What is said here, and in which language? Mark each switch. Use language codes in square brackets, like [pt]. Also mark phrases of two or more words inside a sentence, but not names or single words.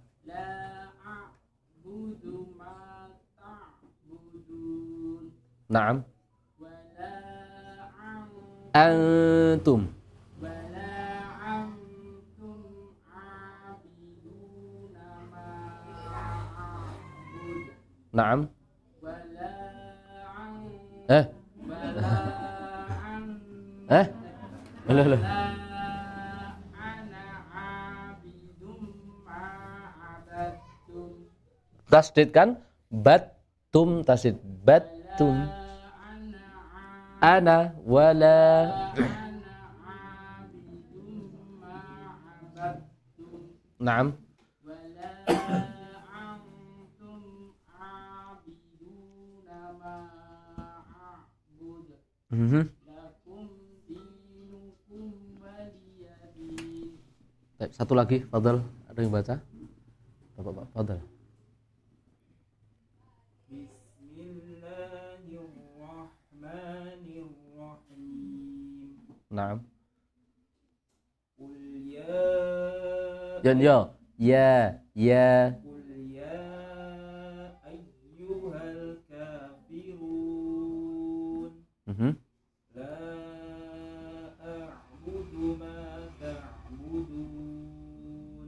[ar] لا أعبد ما تعبدون. Naam. ولا Antum. أنتم عابدون ما أعبد. Naam. Wa la Eh. an Loh. أنا عابد ما عبدتم. [id] Tasdid kan? Battum tasdid. [ar] عبدتم. أنا ولا. أنا عابد ما عبدتم. Naam. ولا أنتم عابدون ما أعبد. لكم دينكم ولي دين. [id] Baik, satu lagi, Fadhil. Ada yang baca? Bapak, Fadhil. [ar] Bismillahirrahmanirrahim. Naam. قل يا Qul يا أيها الكافرون. لا أعبد ما تعبدون.